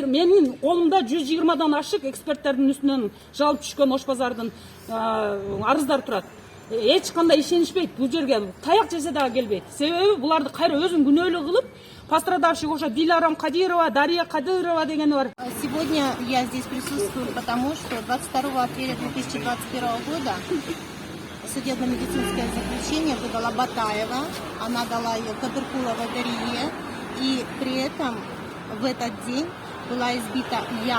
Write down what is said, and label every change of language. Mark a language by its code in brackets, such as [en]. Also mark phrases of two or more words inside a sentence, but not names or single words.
[ky] Менин колумда 120дан ашык эксперттердин үстүнөн жалып түшкөн Ош базардын арыздар турат. Эч кандай ишенишпейт, бул жерге таяк жесе дагы келбейт. Себеби буларды кайра өзүн күнөөлүү кылып, [ru] пострадавших уже [ky] Диларам Кадирова, Дарья Кадырова дегени бар. [ru] Сегодня я здесь присутствую, потому что 22 апреля 2021 года судебно-медицинское заключение выдала Батаева. Она дала ее Кадыркулова Дарье. И при этом в этот день была избита я.